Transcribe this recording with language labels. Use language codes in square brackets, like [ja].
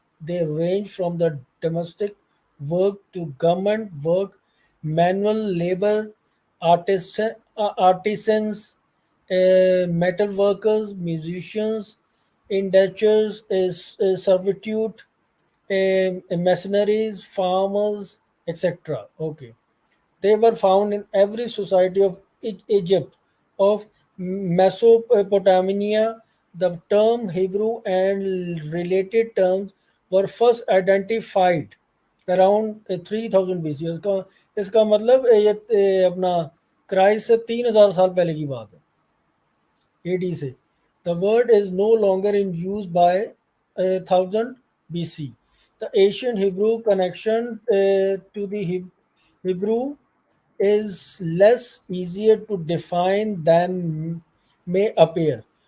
[en] They range from the domestic work to government work, manual labor, artisans, metal workers, musicians, indentures, servitude, mercenaries, farmers, etc. Okay. They were found in every society of Egypt, of Mesopotamia. The term Hebrew and related terms were first identified around 3000 BC. [hi] इसका मतलब ये अपना Christ से 3000 साल पहले की बात है, AD से. [en] The word is no longer in use by 1000 BC. The ancient Hebrew connection to the Hebrew is less easier to define than may appear.